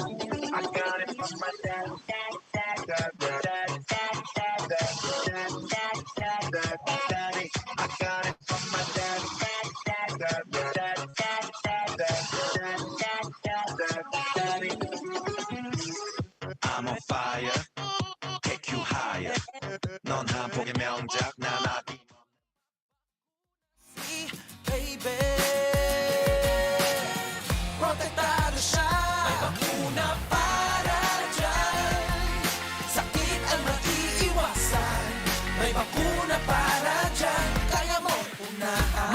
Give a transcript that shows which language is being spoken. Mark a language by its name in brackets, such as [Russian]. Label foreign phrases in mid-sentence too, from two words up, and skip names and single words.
[English] I got it from my daddy. Daddy. I got it from my daddy. Daddy. I'm on fire. Take you higher. [Korean] 넌 한 폭의 명작. 난 아기. [Filipino] Baby, protektado siya. May bakuna para dyan. Sakit ang maiiwasan. May bakuna para dyan. Kaya mo unahan.